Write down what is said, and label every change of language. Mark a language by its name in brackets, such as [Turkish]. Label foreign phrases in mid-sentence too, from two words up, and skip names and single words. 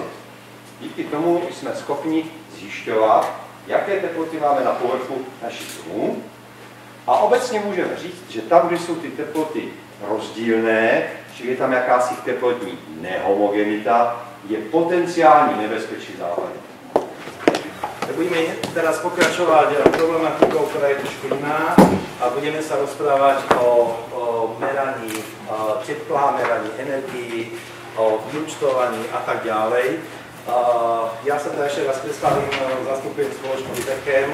[Czech] Díky tomu jsme schopni zjišťovat, jaké teploty máme na povrchu našich domů. A obecně můžeme říct, že tam, kde jsou ty teploty rozdílné, čili je tam jakási teplotní nehomogenita, je potenciální nebezpečí západu. [Slovak] Budeme teraz pokračovať problematikou, ktorá je trošku iná a budeme sa rozprávať o meraní tepla, meraní energií, o vyúčtovaní a tak ďalej. Ja sa teda ešte raz predstavím, zastupujem spoločnosť Bechem.